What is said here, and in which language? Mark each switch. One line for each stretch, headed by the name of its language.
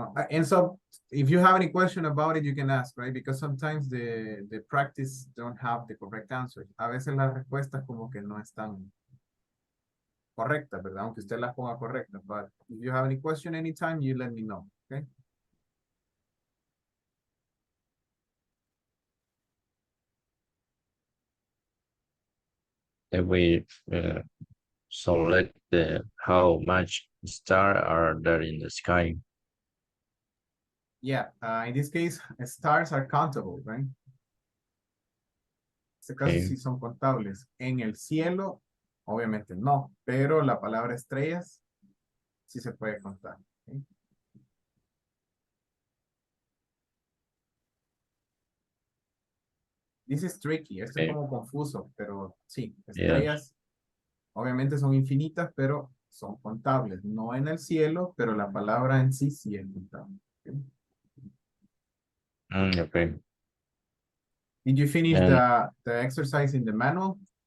English: And so if you have any question about it, you can ask, right? Because sometimes the practice don't have the correct answers.
Spanish: A veces las respuestas como que no están correctas, ¿verdad? Aunque usted las ponga correctas.
English: But if you have any question anytime, you let me know, okay? If we select how much stars are there in the sky. Yeah, in this case, stars are countable, right?
Spanish: En este caso sí son contables. En el cielo, obviamente no, pero la palabra estrellas sí se puede contar. ¿Okay?
English: This is tricky,
Spanish: esto es como confuso, pero sí, estrellas obviamente son infinitas, pero son contables. No en el cielo, pero la palabra en sí sí es contable. ¿Okay?
English: Okay. Did you finish the exercise in the manual?